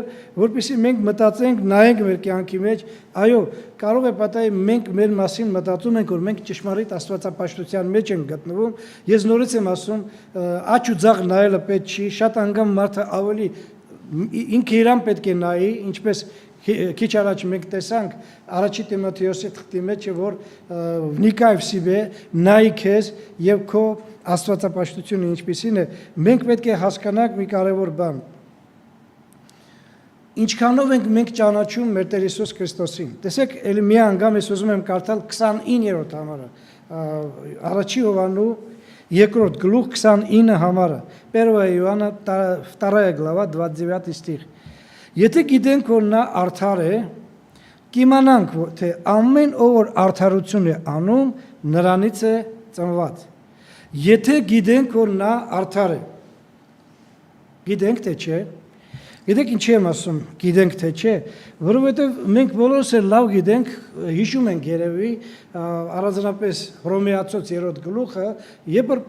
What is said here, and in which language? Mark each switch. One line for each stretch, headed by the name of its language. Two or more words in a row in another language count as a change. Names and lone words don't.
Armenian: որպեսզի մենք մտածենք, նայենք մեր կյանքի մեջ, այո, կարող է պատահի մենք մեր մասին մտածում ենք, որ մենք ճշմարիտ աստվածապաշտության մեջ ենք գտնվում, ես նորից եմ ասում, աջ ու ձախ նայելը պետք չի, շատ անգամ մարդը ավելի ինքը իրան պետք է նայի, ինչպես քիչ առաջ մենք տեսանք առաջի Տիմոթեոսի թղթի մեջ, որ
Russian: вникай в себе,
Armenian: նայի քեզ եւ քո աստվածապաշտությունը ինչպիսին է, մենք պետք է հասկանանք մի կարևոր բան։ Ինչքանով ենք մենք ճանաչում մեր Տեր Հիսուս Քրիստոսին։ Տեսեք, ելի մի անգամ ես ուզում եմ կարդալ 29-րդ համարը, առաջի Հովանու երկրորդ գլուխ 29 համարը,
Russian: 1 Иоанна 2 глава 29 стих։
Armenian: Եթե գիտենք, որ նա արդար է, կիմանանք, թե ամեն ով որ արդարություն է անում, նրանից է ծնված։ Եթե գիտենք, որ նա արդար է, գիտենք թե չէ, գիտեք ինչի եմ ասում, գիտենք թե չէ, որովհետև մենք բոլորս էլ լավ գիտենք, հիշում ենք երևի, առանձնապես Հռոմեացոց 3-րդ գլուխը, երբ որ